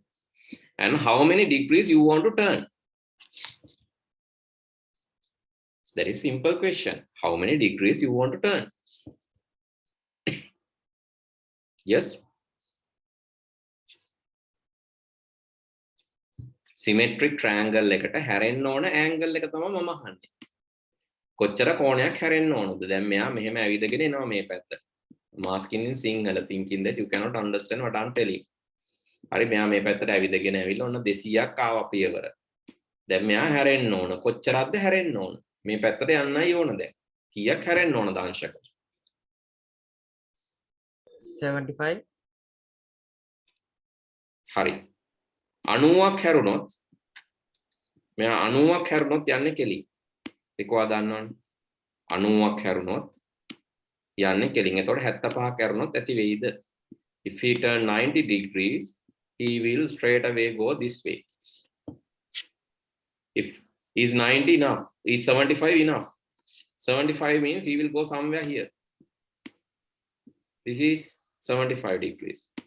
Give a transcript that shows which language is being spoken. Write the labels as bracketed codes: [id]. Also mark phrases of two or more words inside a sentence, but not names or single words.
[en] And how many degrees you want to turn? It's a very simple question. How many degrees you want to turn? Yes. Symmetric triangle [si] එකට හැරෙන්න ඕන angle එක තමයි මම අහන්නේ. කොච්චර කෝණයක් හැරෙන්න ඕනද? දැන් මෙයා මෙහෙම ඇවිදගෙන එනවා මේ පැත්තට. [en] I'm asking in Sinhala, thinking that you cannot understand what I'm telling. [si] හරි, මෙයා මේ පැත්තට ඇවිදගෙන ඇවිල්ලා ඔන්න 200ක් ආවා පියවර. දැන් මෙයා හැරෙන්න ඕන. කොච්චරක්ද හැරෙන්න ඕන? මේ පැත්තට යන්නයි ඕන දැන්. කීයක් හැරෙන්න ඕනද අංශක? 75. හරි. 90ක් හැරුණොත් මෙයා 90ක් හැරුණොත් යන්නේ කෙලින්. ඒකවා දන්නවනේ. 90ක් හැරුණොත් යන්නේ කෙලින්. එතකොට 75ක් හැරුණොත් ඇති වෙයිද? [en] If he turn 90 degrees, he will straight away go this way. If is 90 enough, is 75 enough? 75 means he will go somewhere here. This is 75 degrees.